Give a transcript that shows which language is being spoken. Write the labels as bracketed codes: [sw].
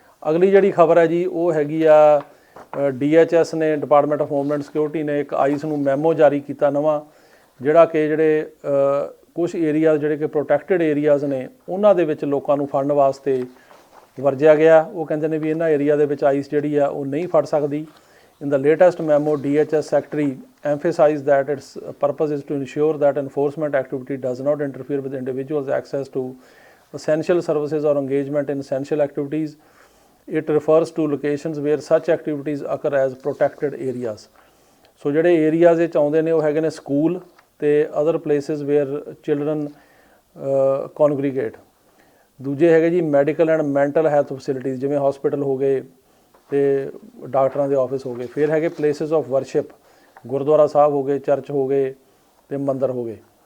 [pa] ਅਗਲੀ ਜਿਹੜੀ ਖਬਰ ਹੈ ਜੀ ਉਹ ਹੈਗੀ ਆ DHS ਨੇ, ਡਿਪਾਰਟਮੈਂਟ ਆਫ ਹੋਮਲੈਂਡ ਸਿਕਿਉਰਿਟੀ ਨੇ ਇੱਕ ICE ਨੂੰ ਮੈਮੋ ਜਾਰੀ ਕੀਤਾ ਨਵਾਂ, ਜਿਹੜਾ ਕਿ ਜਿਹੜੇ ਕੁਛ ਏਰੀਆਜ਼ ਜਿਹੜੇ ਕਿ ਪ੍ਰੋਟੈਕਟਡ ਏਰੀਆਜ਼ ਨੇ ਉਹਨਾਂ ਦੇ ਵਿੱਚ ਲੋਕਾਂ ਨੂੰ ਫੜਨ ਵਾਸਤੇ ਵਰਜਿਆ ਗਿਆ। ਉਹ ਕਹਿੰਦੇ ਨੇ ਵੀ ਇਹਨਾਂ ਏਰੀਆ ਦੇ ਵਿੱਚ ICE ਜਿਹੜੀ ਆ ਉਹ ਨਹੀਂ ਫੜ ਸਕਦੀ। [en] In the latest memo, DHS Secretary emphasized that its purpose is to ensure that enforcement activity does not interfere with individuals' access to essential services or engagement in essential activities. It refers to locations where such activities occur as protected areas. [pa] So ਜਿਹੜੇ areas ਵਿੱਚ ਆਉਂਦੇ ਨੇ ਉਹ ਹੈਗੇ ਨੇ school ਅਤੇ [en] Other places where children congregate. [pa] ਦੂਜੇ ਹੈਗੇ ਜੀ [en] medical and mental health facilities, [pa] ਜਿਵੇਂ ਹੌਸਪੀਟਲ ਹੋ ਗਏ ਅਤੇ ਡਾਕਟਰਾਂ ਦੇ ਆਫਿਸ ਹੋ ਗਏ। ਫਿਰ ਹੈਗੇ [en] places of worship, [pa] ਗੁਰਦੁਆਰਾ ਸਾਹਿਬ ਹੋ ਗਏ, ਚਰਚ ਹੋ ਗਏ ਅਤੇ ਮੰਦਰ ਹੋ ਗਏ।